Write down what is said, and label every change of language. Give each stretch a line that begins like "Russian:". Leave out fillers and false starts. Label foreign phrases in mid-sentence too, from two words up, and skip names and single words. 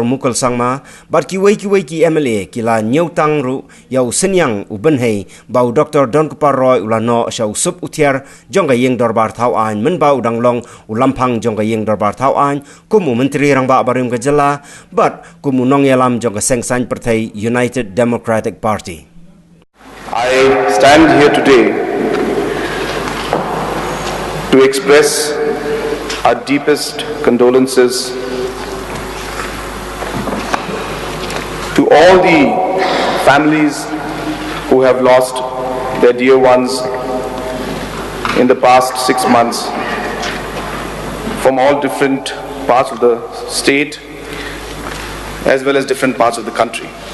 Khasi: Mukul Sangma bat kiwai ki MLA kila nyautang ru yau senyang ubenhei bau Dr. Donkupar Roy ulano syau sub utiar jong ïINGDORBAR Thawaiñ men bau danglong ulampang jong ïINGDORBAR Thawaiñ kumu Menteri Rangba barim ke Jylla bat kumu nong yalam jong sengsan partai United Democratic Party.
English: I stand here today to express our deepest condolences to all the families who have lost their dear ones in the past 6 months from all different parts of the state as well as different parts of the country.